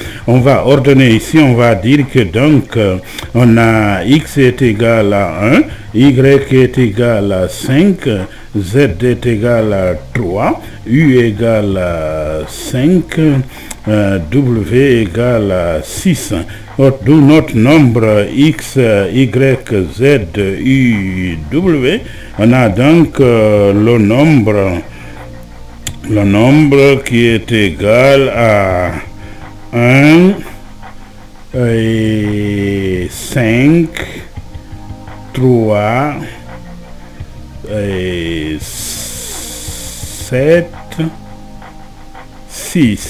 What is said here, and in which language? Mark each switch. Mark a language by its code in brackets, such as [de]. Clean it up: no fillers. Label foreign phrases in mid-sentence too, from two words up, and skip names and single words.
[fr] On va ordonner ici, on va dire que donc on a x est égal à 1, y est égal à 5, z est égal à 3, u égale à 5, w égale à 6. D'où notre nombre x, y, z, u, w. On a donc le nombre qui est égal à 1 et 5, 3 et 7, 6.